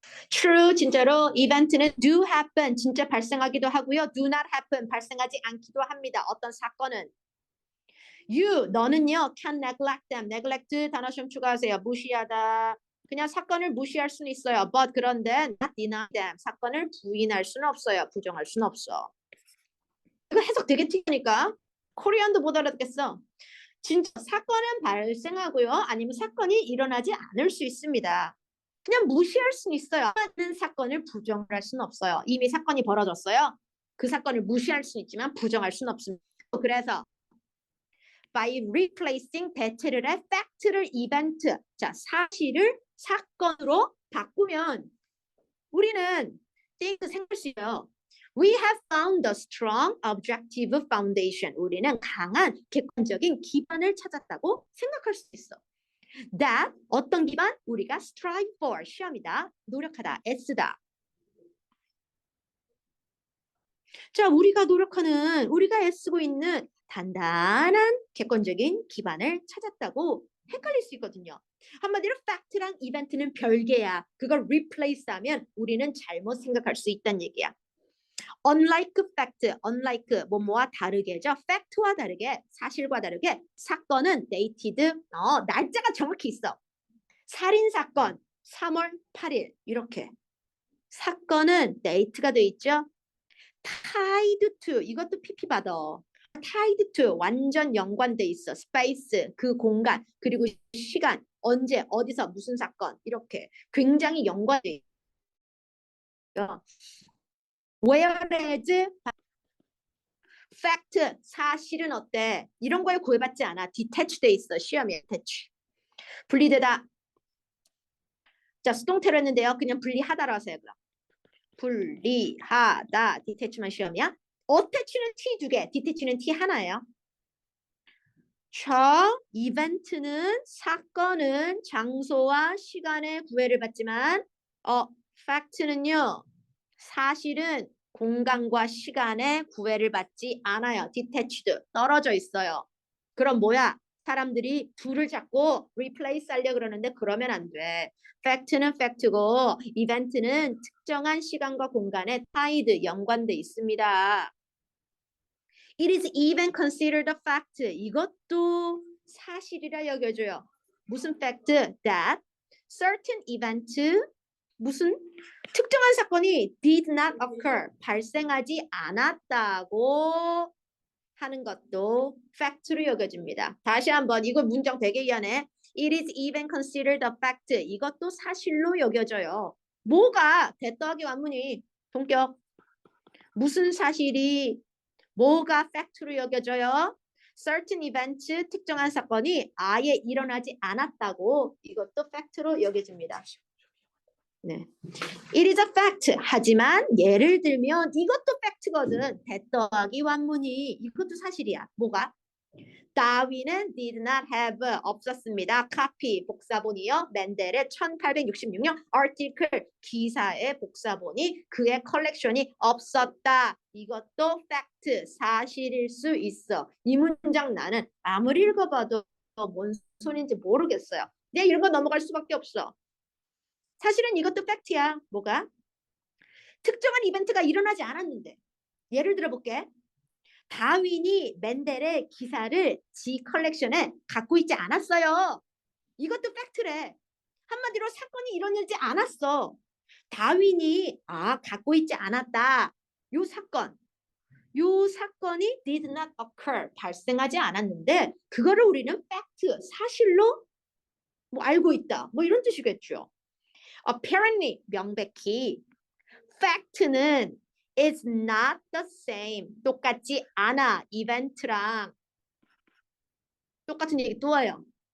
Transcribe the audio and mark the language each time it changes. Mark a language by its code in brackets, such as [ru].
[ko] True, 진짜로 이벤트는 [en] do happen, [ko] 진짜 발생하기도 하고요. [en] do not happen, [ko] 발생하지 않기도 합니다. 어떤 사건은. [en] You, [ko] 너는요, [en] can neglect them. [ko] neglect 단어 좀 추가하세요. 무시하다. 그냥 사건을 무시할 수는 있어요. [en] But [ko] 그런데 [en] not deny them. [ko] 사건을 부인할 수는 없어요. 부정할 수는 없어. 이거 해석 되게 튀니까 코리안도 못 알아듣겠어. 진짜 사건은 발생하고요. 아니면 사건이 일어나지 않을 수 있습니다. 그냥 무시할 수는 있어요. 하는 사건을 부정할 수는 없어요. 이미 사건이 벌어졌어요. 그 사건을 무시할 수는 있지만 부정할 수는 없습니다. 그래서 [en] by replacing [ko] 대체를 해 fact를 이벤트, 자 사실을 사건으로 바꾸면 우리는 think 생각할 수 있어요. [en] We have found a strong objective foundation. [ko] 우리는 강한 객관적인 기반을 찾았다고 생각할 수 있어. That 어떤 기반? 우리가 [en] strive for [ko] 시험이다. 노력하다. 애쓰다. 자, 우리가 노력하는 우리가 애쓰고 있는 단단한 객관적인 기반을 찾았다고 헷갈릴 수 있거든요. 한마디로 팩트랑 이벤트는 별개야. 그걸 replace하면 우리는 잘못 생각할 수 있다는 얘기야. [en] unlike fact, unlike [ko] 뭐뭐와 다르게죠. fact와 다르게, 사실과 다르게 사건은 dated, 날짜가 정확히 있어. 살인사건 3월 8일 이렇게. 사건은 date가 돼 있죠. [en] tied to [ko] 이것도 PP 받아. [en] tied to [ko] 완전 연관돼 있어. space 그 공간 그리고 시간 언제 어디서 무슨 사건 이렇게 굉장히 연관돼 있어. [en] whereas [ko] fact 사실은 어때? 이런 거에 구애받지 않아. [en] detached [ko] 돼 있어. 시험에 detach. 분리되다. 자 수동태로 했는데요. 그냥 분리하다로 하세요. 그럼. 분리하다. detach만 시험이야. attach는 T 두 개, detach는 T 하나예요. 자, 이벤트는 사건은 장소와 시간에 구애를 받지만 fact는요. 사실은 공간과 시간에 구애를 받지 않아요. [en] detached, [ko] 떨어져 있어요. 그럼 뭐야? 사람들이 둘을 잡고 replace 하려고 그러는데 그러면 안 돼. fact는 fact고 이벤트는 특정한 시간과 공간에 tied, 연관돼 있습니다. [en] It is even considered a fact. [ko] 이것도 사실이라 여겨져요. 무슨 fact? [en] That certain event [ko] 무슨 특정한 사건이 [en] did not occur. [ko] 발생하지 않았다고 하는 것도 fact로 여겨집니다. 다시 한번 이거 문장 되게 이해하네. [en] It is even considered a fact. [ko] 이것도 사실로 여겨져요. 뭐가 대더하기 완문이 동격 무슨 사실이 뭐가 fact로 여겨져요? certain events, 특정한 사건이 아예 일어나지 않았다고 이것도 fact로 여겨집니다. [en] 네. It is a fact. [ko] 하지만 예를 들면 이것도 fact거든. 대더하기 완문이 이것도 사실이야. 뭐가? 다윈은 [en] did not have [ko] 없었습니다. copy 복사본이요. 멘델의 1866년 article 기사의 복사본이 그의 컬렉션이 없었다. 이것도 fact 사실일 수 있어. 이 문장 나는 아무리 읽어봐도 뭔 소리인지 모르겠어요. 그냥 읽어 넘어갈 수밖에 없어. 사실은 이것도 팩트야. 뭐가? 특정한 이벤트가 일어나지 않았는데. 예를 들어볼게. 다윈이 멘델의 기사를 지 컬렉션에 갖고 있지 않았어요. 이것도 팩트래. 한마디로 사건이 일어나지 않았어. 다윈이 갖고 있지 않았다. 요 사건이 [en] did not occur. [ko] 발생하지 않았는데 그거를 우리는 팩트, 사실로 뭐 알고 있다. 뭐 이런 뜻이겠죠. [en] apparently [ko] 명백히 fact는 [en] is not the same [ko] 똑같지 않아 이벤트랑 똑같은 얘기 또 와요.